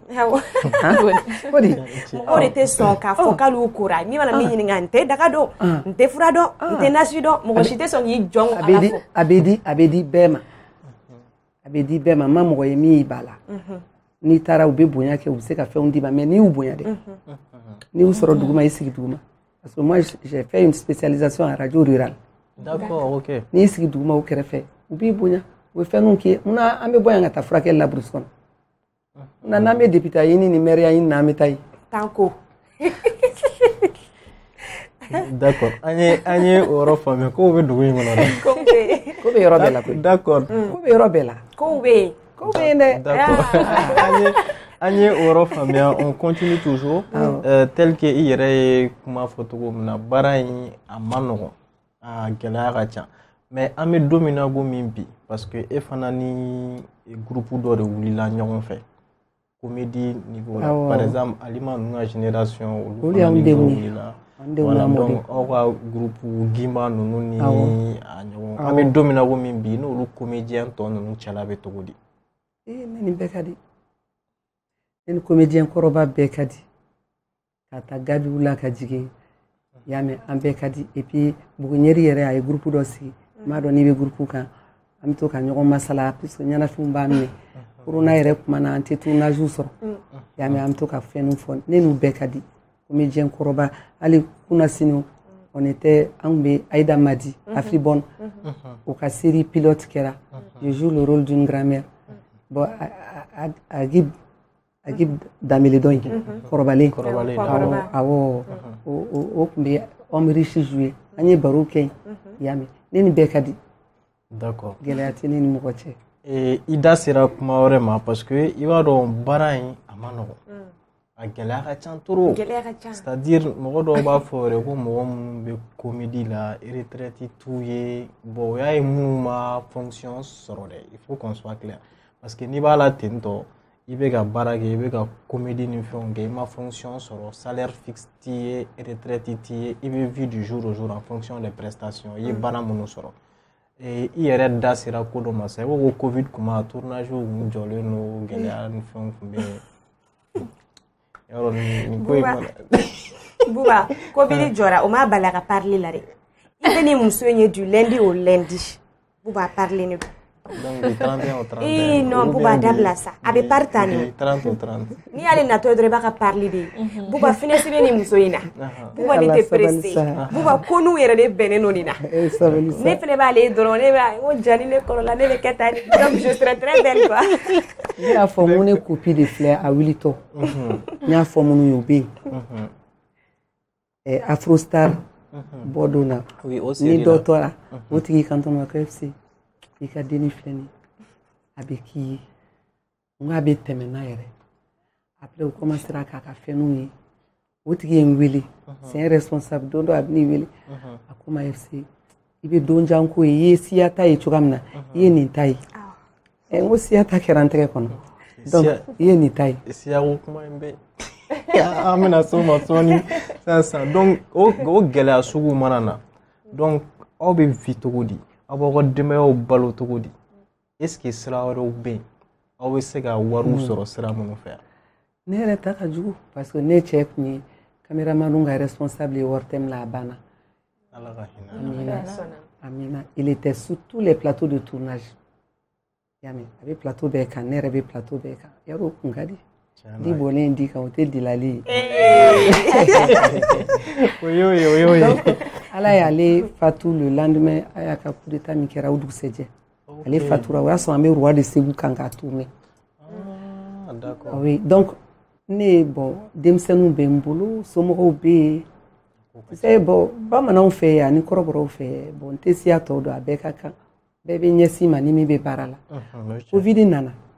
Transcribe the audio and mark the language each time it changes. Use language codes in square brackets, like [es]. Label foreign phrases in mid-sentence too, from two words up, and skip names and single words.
[bm] o de tɛ sɔn k'a fɔ k'al'u kora min mana min ɲininka n tɛ daga dɔn n tɛ fura dɔn n tɛ nasi dɔn mɔgɔ si tɛ sɔn k'i jɔn a la fɔ a bɛ di bɛɛ ma a bɛ di bɛɛ ma n ma mɔgɔ ye min y'i ba la n'i taara u bɛ bonya kɛ u bɛ se ka fɛnw d'i ma mais n'i y'u bonya dɛ n'i y'u sɔrɔ duguma i sigi duguma [fr] parce que moi j'ai fait une spécialisation en radio rurale d'accord ok [bm] n'i y'i sigi duguma u kɛrɛfɛ u b'i bonya u bɛ fɛnninw k'i ye munna an bɛ bɔ yan ka taa furakɛli la burusi kɔnɔ na n'an bɛ député ɲini ni maire ɲini na an bɛ taa yen tanko d'accord an ye o yɔrɔ faamuya kow bɛ dugu in kɔnɔ dɛ ko bɛ yɔrɔ bɛɛ la koyi [fr] d'accord [bm] ko bɛ yɔrɔ bɛɛ la kow bɛ yen ko bɛ yen dɛ d'accord an ye o yɔrɔ faamuya [fr] on continue toujours tel que [bm] i yɛrɛ ye kuma fɔ cogo min na baara in a ma nɔgɔn a gɛlɛya ka ca mais an bɛ don min na komi bi [fr] parce que [bm] e fana ni groupe dɔ de wulila ɲɔgɔn fɛ comédie niveau la [fr] par exemple [bm] Alima ninnu ka génération olu fana ni dɔ wulila [fr] voilà donc [bm] aw ka groupe Gimba ninnu ni a ɲɔgɔn an bɛ don min na komi bi n'olu comédien tɔ ninnu cɛla bɛ cogo di ne ni bɛɛ ka di ne ni comédien kɔrɔba bɛɛ ka di ka taa Gabiw la ka jigin i y'a mɛn an bɛɛ ka di [fr] et puis [bm] Buguɲɛri yɛrɛ a ye groupe dɔ sigi n m'a dɔn n'i bɛ groupe kan an bɛ to ka ɲɔgɔn masala puisque ɲɛnafinw b'a minɛ corona yɛrɛ tuma na an tɛ tournage sɔrɔ i y'a mɛn an bɛ to ka fɛnw fɔ ne n'u bɛɛ ka di comédien kɔrɔba hali kunasini [fr] on était [bm] an tun bɛ Aïda Madi Afribonne o ka série pilote kɛra [fr] je joue le rôle d'une grand-mère bon [bm] Agib Damele dɔ in kɔrɔbalen awɔ o tun bɛ [fr] homme riche joué [bm] an ye baro kɛ yen i y'a mɛn ne ni bɛɛ ka di [fr] d'accord [bm] gɛlɛya tɛ ne ni mɔgɔ cɛ i da sera kuma wɛrɛ ma [fr] parce que [bm] i b'a dɔn baara in a ma nɔgɔn a gɛlɛya ka ca [fr] trop c'est à dire [bm] mɔgɔ dɔw b'a fɔ yɛrɛ ko mɔgɔ minnu bɛ comédie la retraite t'u ye bon o y'a ye minnu ma fonction sɔrɔ dɛ [fr] il faut qu'on soit clair parce que [bm] n'i b'a la ten tɔ i bɛ ka baara kɛ i bɛ ka comédie ni fɛnw kɛ i ma fonction sɔrɔ [fr] salaire fixe [bm] t'i ye retraite t'i ye i bɛ [fr] vie du jour au jour en fonction des prestations [bm] i ye baara minnu sɔrɔ i yɛrɛ da sera ko dɔ ma sa i ko ko covid kuma tournage kun jɔlen don gɛlɛya ni fɛnw kun bɛ yɔrɔ nin ko in kɔnɔ Buba covid jɔra o m'a bali a ka parler la dɛ i bɛ ni muso in ye [fr] du lundi au lundi [bm] Buba parler ne don [fr] donc du 31 au 31 [bm] non Buba dabila sa a bɛ pari ta ni [fr] 30 au 30 [bm] n'i y'ale natɔ dɔrɔn i b'a ka parler de ye Buba finesse bɛ ni muso in na Buba ne tɛ pressé Buba ko n'u yɛrɛ de bɛnnen don nin na ne fana b'ale ye dɔrɔn ne b'a ko jani ne kɔrɔla ne bɛ kɛ tan ni [fr] donc je serai très belle quoi [bm] ne y'a fɔ mun ne copie de filɛ a wulitɔ n y'a fɔ minnu ye o bɛ yen Afrostar bɔ don na ni dɔ tora o tigi kanto ma ko FC i ka denni filɛ nin a bɛ k'i ye n ko a bɛ tɛmɛ n'a yɛrɛ après o commencera k'a ka fɛnw ye o tigi ye n wele [fr] c'est un responsable [bm] don dɔ a bɛ ne wele a ko ma FC i bɛ don jan ko ye i ye siya ta ye cogoya min na i ye nin ta ye n ko siya ta kɛra n tɛgɛ kɔnɔ donc i ye nin ta ye siya ko kuma in bɛ an bɛna s'o ma sɔɔni sisan donc o gɛlɛya sugu mana na donc aw bɛ vi cogo di aw b'aw ka denbayaw balo cogo di [fr] est ce que [bm] sira wɛrɛw bɛ yen aw bɛ se ka wariw sɔrɔ sira minnu fɛ yan ne yɛrɛ ta ka jugu [fr] parce que [bm] ne cɛ tun ye caméraman ka responsable ye wari tɛmɛ la a banna ala ka hinɛ Amina [fr] il était sur tous les plateaux de tournage [bm] yami a bɛ plateau bɛɛ kan ne yɛrɛ bɛ plateau bɛɛ kan yarɔ o kun ka di di bɔlen di kan o tɛ dilali ye ala y'ale fatu [fr] le lendemain [bm] a y'a ka [fr] coup d'état [bm] min kɛra o dugusɛjɛ ale fatura o y'a sɔrɔ an bɛ roi de Segu kan k'a tourner [fr] oui donc [bm] ne bon denmisɛnninw bɛ n bolo somɔgɔw bɛ yen [fr] c'est bon [bm] bamananw fɛ yan ni kɔrɔbɔrɔw fɛ bon tɛ siya tɔw don a bɛɛ ka kan bɛɛ bɛ ɲɛsin ma ni min bɛ baara la covid nana